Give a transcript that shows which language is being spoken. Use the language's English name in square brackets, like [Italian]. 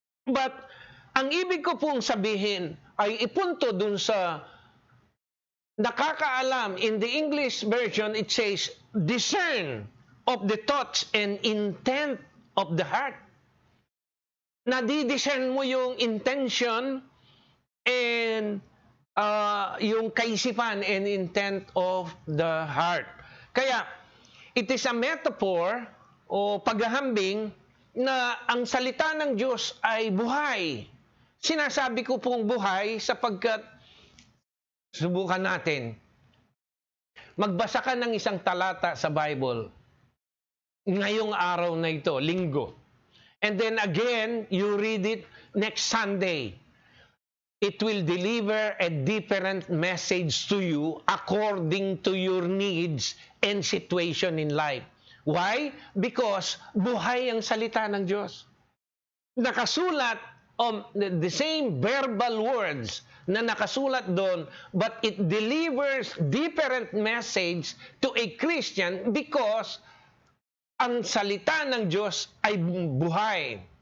[Filipino] But ang ibig ko pong sabihin ay ipunto dun sa nakakaalam. [English] In the English version, it says, discern of the thoughts and intent of the heart. [Filipino] Nadidiscern mo yung [English] intention and yung kaisipan and intent of the heart. [Filipino] Kaya, [English] it is a metaphor [Filipino] o paghahambing na ang salita ng Diyos ay buhay. Sinasabi ko pong buhay sapagkat subukan natin. Magbasa ka ng isang talata sa Bible ngayong araw na ito, linggo. [English] And then again, you read it next Sunday. It will deliver a different message to you according to your needs and situation in life. Why? [Filipino] Because buhay ang salita ng Diyos. Nakasulat [English] the same verbal words [Filipino] na nakasulat doon, [English] but it delivers different message to a Christian because [Filipino] ang salita ng Diyos ay buhay.